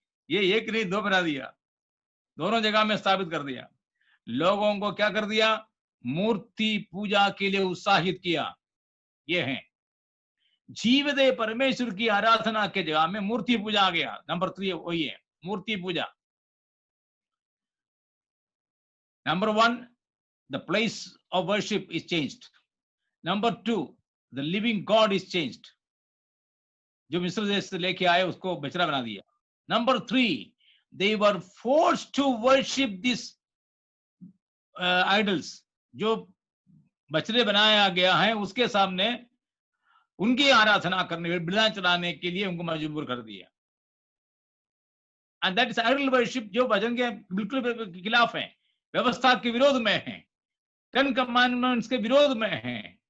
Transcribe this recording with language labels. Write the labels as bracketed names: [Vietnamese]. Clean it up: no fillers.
[Hindi] ये एक नहीं दो बना दिया, दोनों जगह में स्थापित कर दिया। लोगों को क्या कर दिया? मूर्ति पूजा के लिए उत्साहित किया। ये है जीवदे परमेश्वर की आराधना के जगह में मूर्ति पूजा आ गया। नंबर 3 वही है, मूर्ति पूजा। [English] Number 1, the place of worship is changed. Number 2, the living God is changed. [Hindi] जो मिस्र देश से लेके आए उसको बछड़ा बना दिया। [English] Number 3, they were forced to worship these idols. [Hindi] जो बछड़े बनाया गया है उसके सामने उनकी आराधना करने, बलिदान चढ़ाने के लिए उनको मजबूर कर दिया. [English] And that is idol worship, [Hindi] जो भजन के बिल्कुल खिलाफ है, व्यवस्था के विरोध में है, 10 कमांडमेंट्स के विरोध में है.